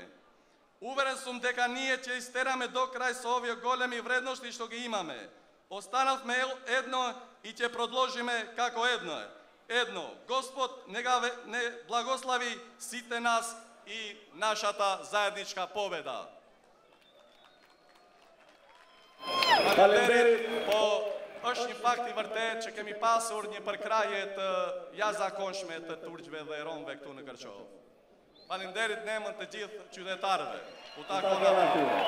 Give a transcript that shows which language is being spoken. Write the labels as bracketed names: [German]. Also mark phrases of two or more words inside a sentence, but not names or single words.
[Macedonian] Уверен сум дека ние ќе истераме до крај со овие големи вредности што ги имаме. Останавме едно и ќе продолжиме како едно. Едно, Господ не благослови сите нас и нашата заедничка победа. [Albanian] Po është një fakt i vërtet që kemi pasur një përkraje të jashtëzakonshme të turqve dhe romëve këtu në Kërçov. Faleminderit në emër të gjithë qytetarëve. U takon aty.